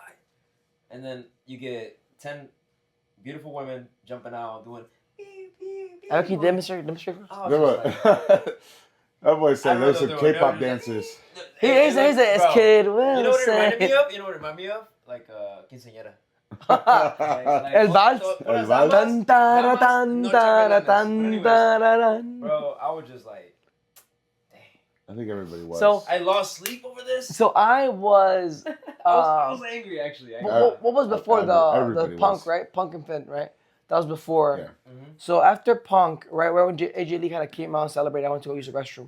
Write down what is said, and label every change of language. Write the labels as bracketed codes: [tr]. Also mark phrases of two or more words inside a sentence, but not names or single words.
[en] And then you get 10 beautiful women jumping out, doing beep, beep, beep. Can you demonstrate for us? I was just like, That boy said I there's don't some know, they K-pop were dancers. He's a bro, kid. You know what it reminded me of? You know what it reminded me of? Like quinceañera. [es] El vals. El vals. Tan, tara, tan, Noche tara, velanas. tan, [en] Anyways, tara, tan. bro, I was just like, dang. I think everybody was. So- I lost sleep over this. So I was. I was angry actually. What was before the everybody Punk, was. right? Punk and Finn, right? That was before. Yeah. Mm-hmm. So after Punk, right when AJ Lee kind of came out and celebrated, I went to go use the restroom.